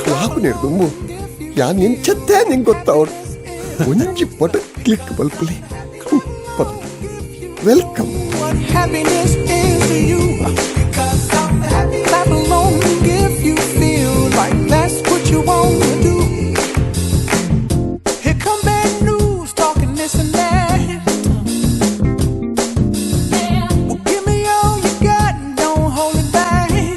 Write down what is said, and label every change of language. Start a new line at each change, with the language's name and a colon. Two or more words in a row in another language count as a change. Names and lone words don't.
Tulu: ಕುಣಿರ್ದುಂಬು ಯಾನ್ ಎಂಚತ್ತೆ ನಿಂಗೆ ಗೊತ್ತಾವಡು ಒಂಜಿ ಪಟ ಕ್ಲಿಕ್ ಬಲ್ಪಲಿ ವೆಲ್ಕಮ್.
English: What happiness is to you, because I'm happy. Clap along if you feel like that's what you want to do. Here come bad news, talking this and that. Well, give me all you got and don't hold it back.